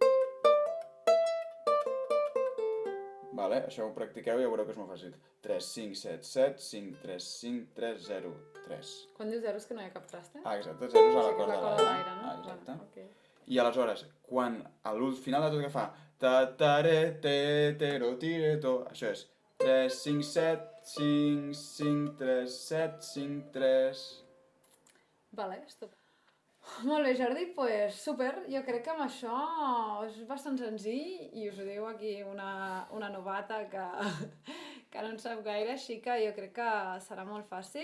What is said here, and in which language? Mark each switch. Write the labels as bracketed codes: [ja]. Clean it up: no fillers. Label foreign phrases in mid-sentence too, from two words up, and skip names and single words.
[ca] Vale, això ho practiqueu i ja veureu que és molt fàcil. 3, 5, 7, 7, 5, 3, 5, 3, 0, 3. Quan dius 0 és que no hi ha cap traste? Ah, exacte, 0 és a la corda de l'aire, no? Ah, exacte. Vale, okay. I aleshores, quan a final de tot que fa ta ta re te te ro ti re to, això és 3, 5, 7, 5, 5, 3, 7, 5, 3... [es] Vale, estupendo. [ca] Molt bé, Jordi, pues super. Jo crec que amb això és bastant senzill i us ho diu aquí una novata que no en sap gaire, així que jo crec que serà molt fàcil.